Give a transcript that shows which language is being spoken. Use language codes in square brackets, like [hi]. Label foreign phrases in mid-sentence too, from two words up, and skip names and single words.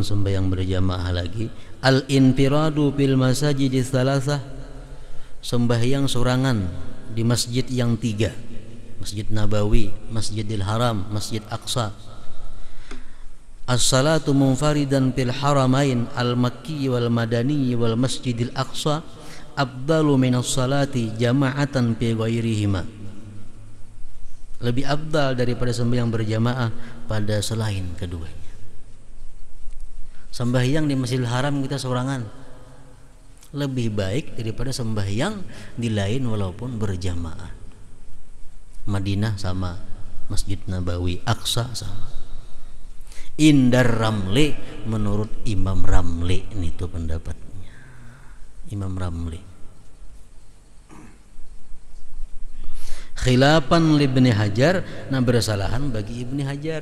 [bjn] sembahyang berjamaah lagi, [ar] الانفراد بالمساجد الثلاثة, [bjn] sembahyang sorangan di masjid yang tiga, Masjid Nabawi, Masjidil Haram, Masjid Aqsa. [ar] الصلاة منفردا في الحرمين المكي والمدني والمسجد الأقصى أفضل من الصلاة جماعة في غيرهما. [bjn] Lebih afdal daripada sembahyang berjamaah pada selain keduanya. Sembahyang di Masjidil Haram kita sorangan lebih baik daripada sembahyang di lain walaupun berjamaah. Madinah sama, Masjid Nabawi, Aqsa sama. Indar Ramli, menurut Imam Ramli, ini tuh pendapatnya Imam Ramli. [ar] خلافا لابن حجر, [bjn] nah bersalahan bagi Ibni Hajar.